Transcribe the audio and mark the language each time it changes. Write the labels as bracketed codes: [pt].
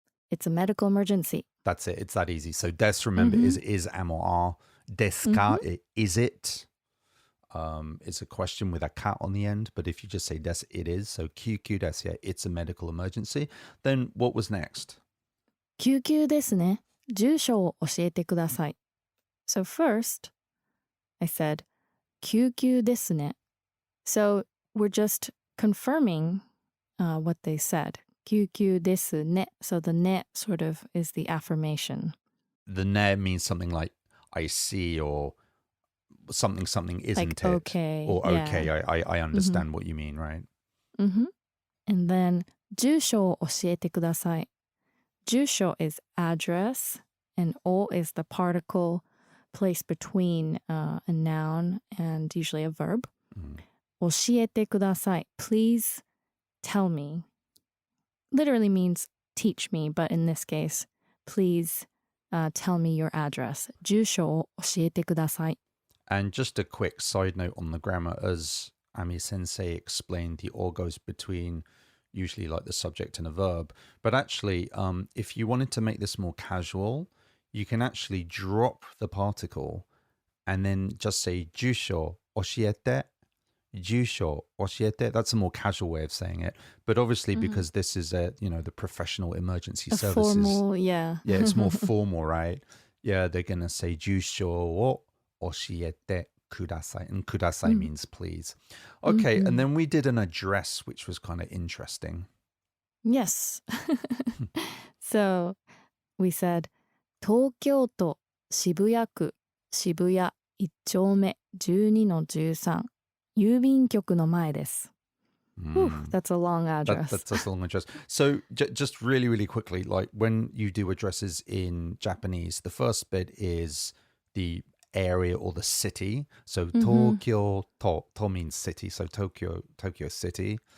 [en] It's a medical emergency. that's it. It's that easy. So des, remember, is am or are. Desu ka, is it? It's a question with a ka on the end. But if you just say des, it is. So QQ des, yeah, it's a medical emergency. Then what was next? [ja] 救急ですね。住所を教えてください. [en] So first, I said, [ja] 救急ですね. [en] So we're just confirming what they said. [ja] 救急ですね. [en] So the ne sort of is the affirmation. The ne means something like I see or something, isn't like, it? Okay. Or yeah. okay, I understand what you mean, right? And then [ja] 住所を教えてください. [en] 住所 is address and お is the particle placed between a noun and usually a verb. [ja] 教えてください. [en] Please tell me. Literally means teach me, but in this case, please tell me your address. 住所を教えてください. And just a quick side note on the grammar, as Ami Sensei explained, the or goes between usually like the subject and a verb. But actually, if you wanted to make this more casual, you can actually drop the particle and then just say [ja] 住所教えて. 住所教えて. [en] That's a more casual way of saying it. But obviously, because this is the professional emergency services. Formal, yeah. Yeah, it's more formal, right? Yeah, they're going to say [ja] 住所を教えてください. [en] And くださいmeans please. Okay, and then we did an address, which was kind of interesting. Yes. So we said, [ja] 東京都渋谷区渋谷1丁目12の13郵便局の前です。 [en] Whew, that's a long address. That's a long address. So just really, really quickly, like when you do addresses in Japanese, the first bit is the area or the city. So Tokyo, to means city. So Tokyo city.